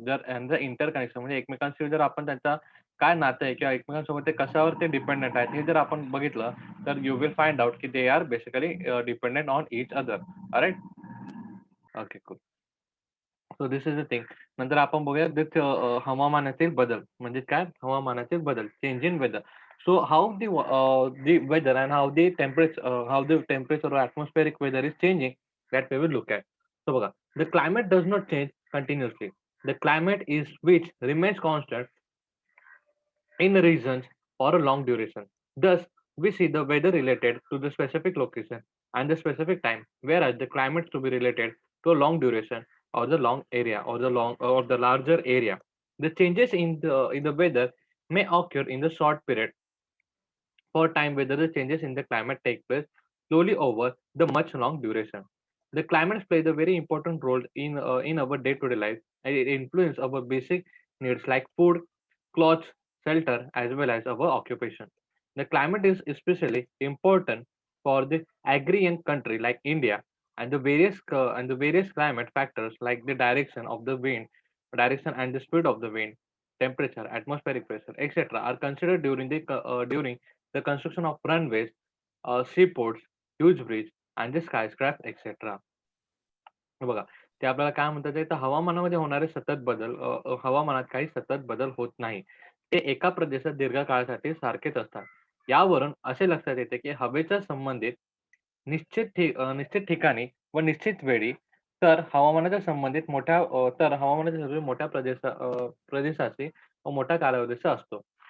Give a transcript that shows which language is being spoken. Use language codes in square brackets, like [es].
[mr] जर यांचं इंटरकनेक्शन म्हणजे एकमेकांशी जर आपण त्यांचा काय नातं आहे किंवा एकमेकांसोबत ते कशावर ते डिपेंडंट आहेत, हे जर आपण बघितलं, तर [en] You will find out की they are basically dependent on each other. Alright? Okay, cool. So this is the thing. [mr] नंतर आपण बघूया हवामानातील बदल. म्हणजे काय? हवामानातील बदल. [en] Change in weather. So how the weather and how the temperature or atmospheric weather is changing that we will look at. So बघा, the climate does not change continuously. The climate is which remains constant in regions for a long duration. Thus, we see the weather related to the specific location and the specific time, whereas the climate to be related to a long duration or the long area or the larger area. The changes in the weather may occur in the short period for time whether the changes in the climate take place slowly over the much long duration. The climate plays a very important role in our day-to-day life, and it influences our basic needs like food, clothes, shelter, as well as our occupation. The climate is especially important for the agrarian country like India, and the various climate factors like the direction and the speed of the wind, temperature, atmospheric pressure, etc., are considered during the construction of runways, seaports, huge bridge, and the skyscraper, etc. [mr] हे बघा, ते आपल्याला काय म्हणतात आहे, तर हवामानामध्ये होणारे सतत बदल हवामानात काही सतत बदल होत नाही. ते एका प्रदेशात दीर्घकाळासाठी सारखेच असतात. यावरून असे लक्षात येते, की हवेच्या संबंधित निश्चित ठिकाणी व निश्चित वेळी, तर हवामानाच्या संबंधित मोठ्या प्रदेशाशी व मोठ्या कालावधीचा असतो.